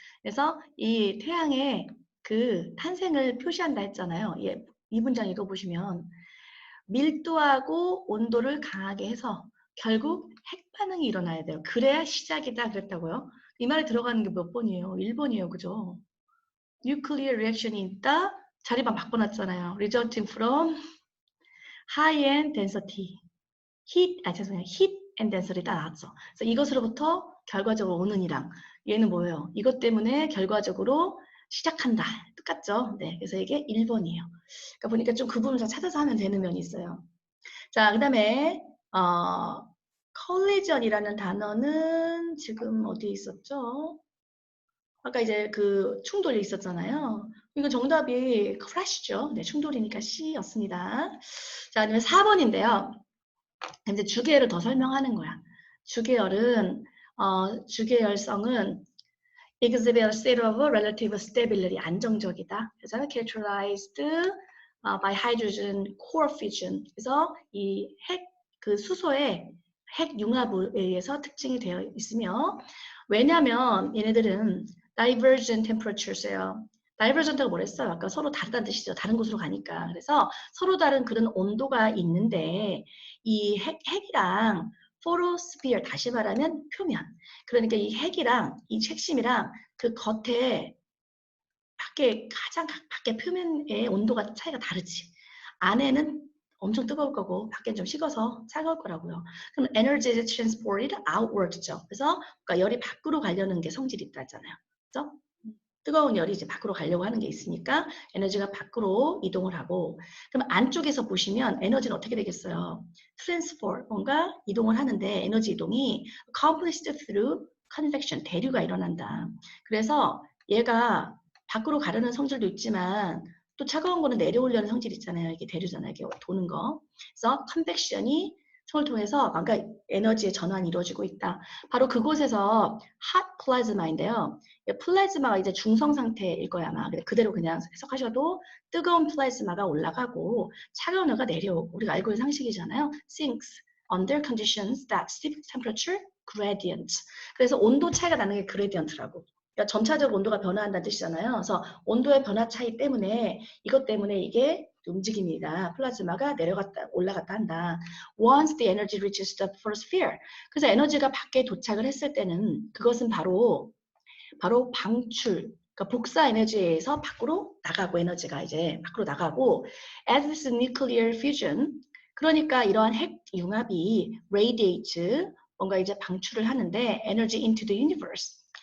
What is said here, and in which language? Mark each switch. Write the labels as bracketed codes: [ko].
[ko] 그래서 이 태양의 그 탄생을 표시한다 했잖아요. 예, 이 문장 읽어보시면 밀도하고 온도를 강하게 해서 결국 핵반응이 일어나야 돼요. 그래야 시작이다 그랬다고요. 이 말에 들어가는 게 몇 번이에요? 1번이에요. 그죠? Nuclear reaction이 있다. 자리만 바꿔놨잖아요. [en] Resulting from high end density. [ko] 죄송해요. [en] heat and density 딱 나왔죠. [ko] 그래서 이것으로부터 결과적으로 오는 이랑 얘는 뭐예요? 이것 때문에 결과적으로 시작한다. 똑같죠? 네. 그래서 이게 1번이에요. 그러니까 보니까 좀 그 부분을 찾아서 하면 되는 면이 있어요. 자, 그 다음에 collision이라는 단어는 지금 어디에 있었죠? 아까 이제 그 충돌이 있었잖아요. 이거 정답이 crash죠. 네, 충돌이니까 C였습니다. 자, 그다음에 4번인데요. 이제 주계열을 더 설명하는 거야. 주계열은 주계열성은 exhibit a state of relative stability 안정적이다. 그래서 characterized by hydrogen core fusion. 그래서 이 핵 그 수소의 핵융합에 의해서 특징이 되어 있으며 왜냐하면 얘네들은 divergent temperatures예요. divergent가 뭐랬어요? 아까 서로 다르다는 뜻이죠. 다른 곳으로 가니까. 그래서 서로 다른 그런 온도가 있는데 이 핵이랑 photosphere 다시 말하면 표면. 그러니까 이 핵이랑 이 핵심이랑 그 겉에 가장 밖에 표면의 온도가 차이가 다르지. 안에는 엄청 뜨거울 거고 밖에는 좀 식어서 차가울 거라고요. [en] 그럼 energy is transported outward죠. [ko] 그래서 그러니까 열이 밖으로 가려는 게 성질이 있다 했잖아요. 그래서 뜨거운 열이 이제 밖으로 가려고 하는 게 있으니까 에너지가 밖으로 이동을 하고 그럼 안쪽에서 보시면 에너지는 어떻게 되겠어요? transfer 뭔가 이동을 하는데 에너지 이동이 accomplished through convection 대류가 일어난다. 그래서 얘가 밖으로 가려는 성질도 있지만 또 차가운 거는 내려오려는 성질이 있잖아요. 이게 대류잖아요. 이게 도는 거. 그래서 컨벡션이 손을 통해서 그러니까 에너지의 전환이 이루어지고 있다. 바로 그곳에서 hot plasma인데요. 플라즈마가 이제 중성 상태일 거야 아마. 그대로 그냥 해석하셔도 뜨거운 플라즈마가 올라가고 차가운 애가 내려오고 우리가 알고 있는 상식이잖아요. [en] sinks under conditions that steep temperature gradient. [ko] 그래서 온도 차이가 나는 게 그레디언트라고. 그러니까 점차적으로 온도가 변화한다는 뜻이잖아요. 그래서 온도의 변화 차이 때문에 이것 때문에 이게 움직임이다. 플라즈마가 내려갔다 올라갔다 한다. [en] Once the energy reaches the photosphere. [ko] 그래서 에너지가 밖에 도착을 했을 때는 그것은 바로 방출, 그러니까 복사 에너지에 의해서 밖으로 나가고 에너지가 이제 밖으로 나가고 as this nuclear fusion 그러니까 이러한 핵 융합이 radiate 뭔가 이제 방출을 하는데 energy into the universe.